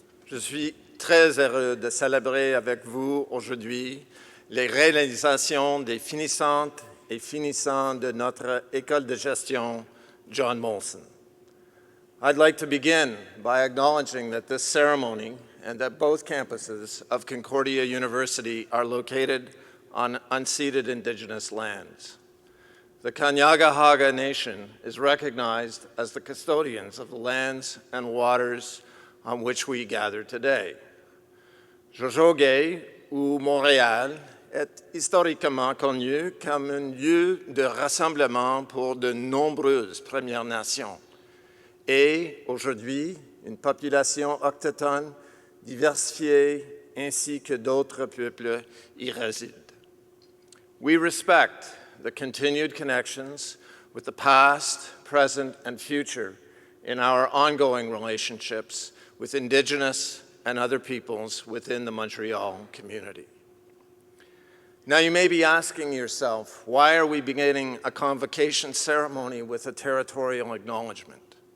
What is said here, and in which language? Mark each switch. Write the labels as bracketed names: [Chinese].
[French] Je suis très heureux de célébrer avec vous aujourd'hui les réalisations des finissantes et finissants de notre école de gestion, John Molson. [English] I'd like to begin by acknowledging that this ceremony and that both campuses of Concordia University are located on unceded Indigenous lands. The Kanien'kehá:ka Nation is recognized as the custodians of the lands and waters on which we gather today. [French] Jojogé, ou Montréal, est historiquement connu comme un lieu de rassemblement pour de nombreuses Premières Nations et aujourd'hui une population autochtone diversifiée ainsi que d'autres peuples y résident. [English] We respect the continued connections with the past, present, and future in our ongoing relationships with Indigenous and other peoples within the Montreal community. Now you may be asking yourself, why are we beginning a convocation ceremony with a territorial acknowledgement?